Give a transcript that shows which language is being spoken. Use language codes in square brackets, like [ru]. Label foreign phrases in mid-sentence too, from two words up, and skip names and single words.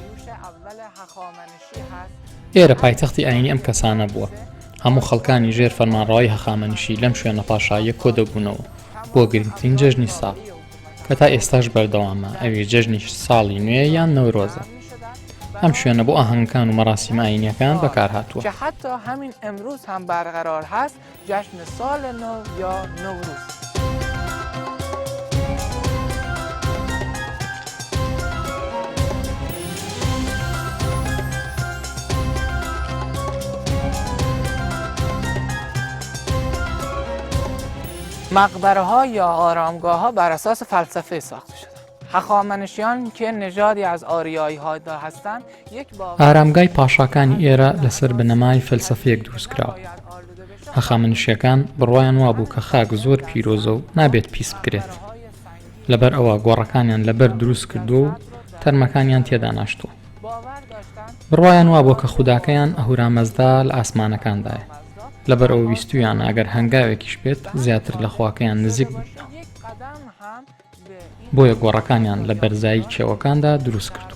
[ckb] ئێرە پایتەختی ئاینی ئەم کەسانە بووە. هەموو خەڵکانی ژێر فەرمانڕەوایی هەخامنشی لەم شوێنە پاشاییە کۆ دەبوونەوە بۆ گرنگترین جەژنی ساڵ کە تا ئێستاش بەردەوامە، ئەوی جەژنی ساڵی نوێ یان نەورۆزە. ئەم شوێنە بۆ ئاهەنگەکان و مەراسیم ئاینیەکان بەکار هاتووە. [fa] که حتی همین امروز هم برقرار هست، جشن سال نو یا نوروز. مقبره ها یا آرامگاه ها بر اساس فلسفه ساخته شدند. هخامنشیان که نژادی از آریایی ها هستند، یک [ckb] ئارامگای پاشاکانی ئێرە لەسەر بنەمای فەلسەفەیەک دروست کراوە. هەخامنشیەکان بڕوایان وابوو کە خاک زۆر پیرۆزە و نابێت پیس بکرێت. لەبەر ئەوە گۆڕەکانیان لەبەر دروست کردو و تەرمەکانیان تێدا ناشتووە. بڕوایان وابوو کە خوداکەیان ئەهورامەزدا لە ئاسمانەکاندایە. لەبەر ئەوە ویستویان ئەگەر هەنگاوێکیش بێت زیاتر لە خواکەیان نزیک بوونەوە. بۆیە گۆڕەکانیان لە بەرزایی کێوەکاندا دروست کردو.